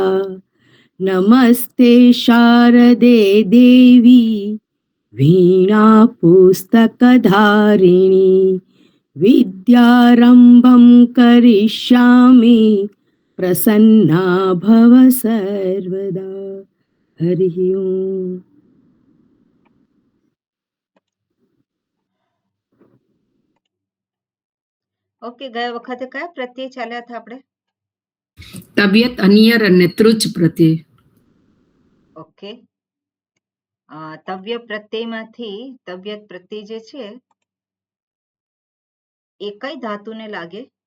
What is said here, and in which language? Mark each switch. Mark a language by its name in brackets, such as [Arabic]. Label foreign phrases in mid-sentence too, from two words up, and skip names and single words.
[Sanskrit] नमस्ते शारदे देवी वीणापुस्तकधारिणी विद्यारम्भं करिष्यामि प्रसन्ना भव सर्वदा. हरिः ओम्. [Gujarati] ઓકે, ગયા વખતે કયા પ્રત્યય ચાલ્યા હતા આપણે? તબિયત, અનિયર અને તૃચ પ્રત્યય. ઓકે, તવ્ય પ્રત્યયમાંથી તબિયત પ્રત્યય જે છે એ કઈ ધાતુને લાગે?